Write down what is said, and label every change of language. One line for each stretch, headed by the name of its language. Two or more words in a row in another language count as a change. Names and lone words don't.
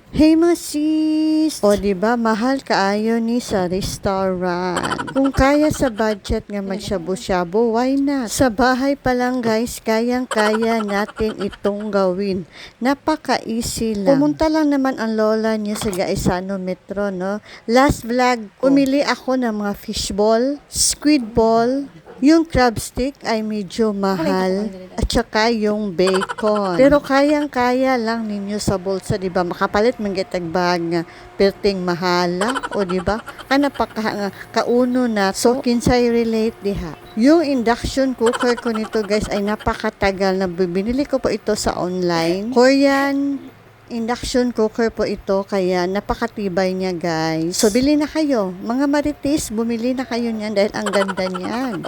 Filipino: Hey mga sis!
Cebuano: O diba, mahal kaayo ni sa restaurant. Kung kaya sa budget nga magshabu-shabu,
English: why not?
Filipino: Sa bahay pa lang guys, kayang-kaya natin itong gawin. Napaka-easy lang. Pumunta lang naman ang lola niyo sa Gaisano Metro, no? Last vlog, pumili ako ng mga fishball,
English: squid ball,
Filipino: yung
English: crab stick
Filipino: ay medyo mahal at saka yung bacon. Pero kayang-kaya lang ninyo sa bulsa, di ba?
Cebuano: Makapalit man gitag bag nga perting mahala, o di ba? Kana pa kauno na. So kinsay relate diha.
Filipino: Yung
English: induction cooker
Filipino: ko nito guys ay napakatagal na binili ko po ito sa online.
English: Korean induction cooker
Filipino: po ito, kaya napakatibay niya guys. So bili na kayo, mga marites, bumili na kayo niyan dahil ang ganda niyan.